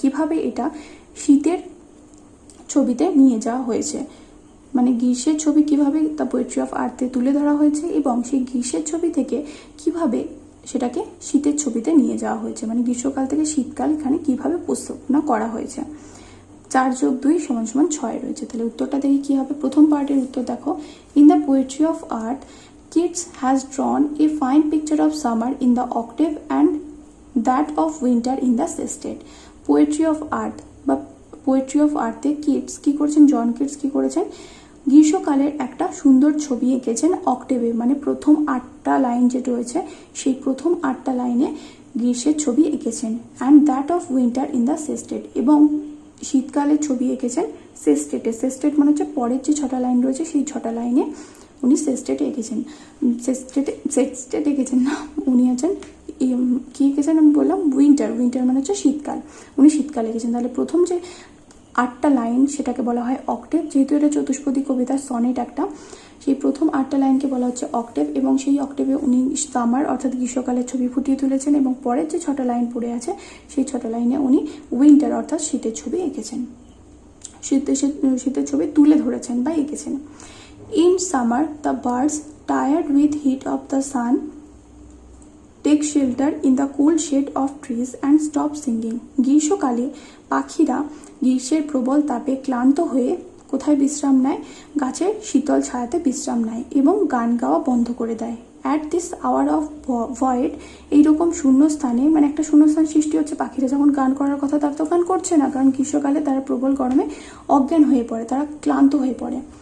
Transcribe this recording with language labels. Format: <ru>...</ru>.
<bn>কিভাবে এটা শীতের ছবিতে নিয়ে যাওয়া হয়েছে, মানে গ্রীষ্মের ছবি কিভাবে দ্য পোয়েট্রি অফ আর্থে তুলে ধরা হয়েছে এবং সেই গ্রীষ্মের ছবি থেকে কিভাবে সেটাকে শীতের ছবিতে নিয়ে যাওয়া হয়েছে, মানে গ্রীষ্মকাল থেকে শীতকাল এখানে কিভাবে উপস্থাপনা করা হয়েছে। 4 + 2 = 6 রয়েছে। তাহলে উত্তরটা দেখি কি হবে। প্রথম পার্টের উত্তর দেখো,</bn> <en>In the poetry of earth Keats has drawn a fine picture of summer in the octave and that of winter in the sestet.</en> <bn>Poetry of Earth বা পোয়েট্রি অফ আর্থে কিটস কি করেছেন, জন কিটস কি করেছেন, গ্রীষ্মকালের একটা সুন্দর ছবি এঁকেছেন অক্টেভে, মানে প্রথম 8টা লাইন যেটা রয়েছে সেই প্রথম 8টা লাইনে গ্রীষ্মের ছবি এঁকেছেন।</bn> <en>and that of winter in the sestet,</en> <bn>এবং শীতকালের ছবি এঁকেছেন সেস্টেটে। সেস্টেট মানে হচ্ছে পরের যে 6টা লাইন রয়েছে সেই 6টা লাইনে উনি সেস্টেটে এঁকেছেন। সেস্টেট এঁকেছেন না, উনি আছেন কি এঁকেছেন আমি বললাম উইন্টার মানে হচ্ছে শীতকাল, উনি শীতকাল এঁকেছেন। তাহলে প্রথম যে 8টা লাইন সেটাকে বলা হয় অক্টেভ, যেহেতু এটা চতুষ্পদী কবিতার সনেট একটা, সেই প্রথম 8টা লাইনকে বলা হচ্ছে অক্টেভ, এবং সেই অক্টেভে উনি সামার অর্থাৎ গ্রীষ্মকালের ছবি ফুটিয়ে তুলেছেন, এবং পরের যে 6টা লাইন পড়ে আছে সেই 6টা লাইনে উনি উইন্টার অর্থাৎ শীতের ছবি এঁকেছেন, শীতের ছবি তুলে ধরেছেন বা এঁকেছেন।</bn> <en>In summer, the birds, tired with heat of the sun, take shelter in the cool shade of trees and stop singing.</en> <bn>গ্রীষ্মকালে পাখিরা গ্রীষ্মের প্রবল তাপে ক্লান্ত হয়ে কোথায় বিশ্রাম নেয়? গাছের শীতল ছায়াতে বিশ্রাম নেয় এবং গান গাওয়া বন্ধ করে দেয়।</bn> <en>at this hour of void,</en> <bn>এইরকম শূন্য স্থানে, মানে একটা শূন্যস্থান সৃষ্টি হচ্ছে, পাখিরা যখন গান করার কথা তারা তো গান করছে না, কারণ গ্রীষ্মকালে তারা প্রবল গরমে অজ্ঞান হয়ে পড়ে, তারা ক্লান্ত হয়ে পড়ে।</bn>